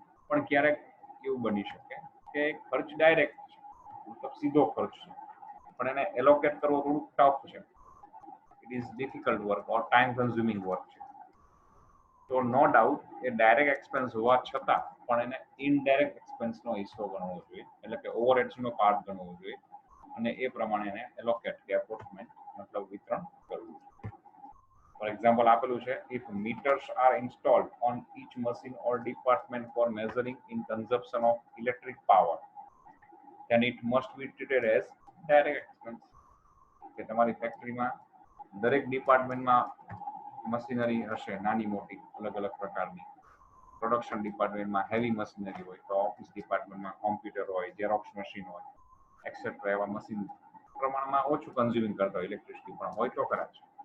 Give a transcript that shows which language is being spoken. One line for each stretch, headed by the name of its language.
Gujarati: પણ ક્યારેક એવું બની શકે કે ખર્ચ ડાયરેક્ટ છે, મતલબ સીધો ખર્ચ છે, પણ એને એલોકેટ કરવો થોડું ટફ છે,
English: it is difficult work or time consuming work
Gujarati: છે, તો નો ડાઉટ એ ડાયરેક્ટ એક્સપેન્સ હોવા છતાં પણ એને ઇનડાયરેક્ટ એક્સપેન્સનો હિસ્સો ગણવો જોઈએ, એટલે કે ઓવરહેડ્સનો પાર્ટ ગણવો જોઈએ અને એ પ્રમાણે એને એલોકેટ કે એપોર્ટમેન્ટ મતલબ વિતરણ કરવું.
English: for example
Gujarati: આપેલું છે,
English: if meters are installed on each machine or department for measuring in consumption of electric power, then it must be treated as direct expense.
Gujarati: કે તમારી ફેક્ટરીમાં દરેક ડિપાર્ટમેન્ટમાં મશીનરી હશે નાની મોટી અલગ અલગ પ્રકારની, પ્રોડક્શન ડિપાર્ટમેન્ટમાં હેવી મશીનરી હોય, તો ઓફિસ ડિપાર્ટમેન્ટમાં કોમ્પ્યુટર હોય, ઝેરોક્સ મશીન હોય, એક્સેટ્રા એવા મશીન પ્રમાણમાં ઓછું કન્ઝ્યુમિંગ કરતા હોય ઇલેક્ટ્રિસિટી પણ હોય તો ખરા જ.